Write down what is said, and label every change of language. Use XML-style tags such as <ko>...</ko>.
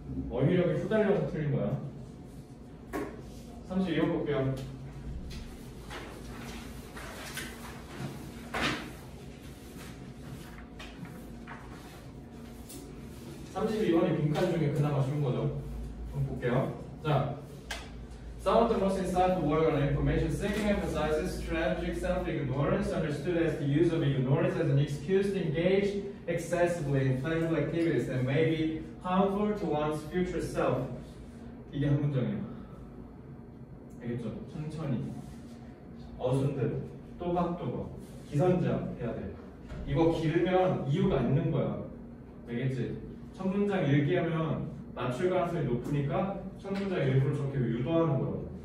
<ko>어휘력이 후달려서 틀린 거야. 32번 볼게요. (32번이) 빈칸 중에 그나마 쉬운 거죠. 한번 볼게요.</ko> <en>자, some of the most insightful work on information seeking emphasizes strategic self-ignorance, understood as the use of ignorance as an excuse to engage excessively in pleasurable activities that may be harmful to one's future self.</en> <ko>이게 한 문장이에요. 알겠죠? 천천히, 어순대로, 또박또박, 기선제압 해야 돼. 이거 길으면 이유가 있는 거야. 알겠지? 첫 문장 읽기하면 맞출 가능성이 높으니까 첫 문장 일부러 저렇게 유도하는 거야.</ko>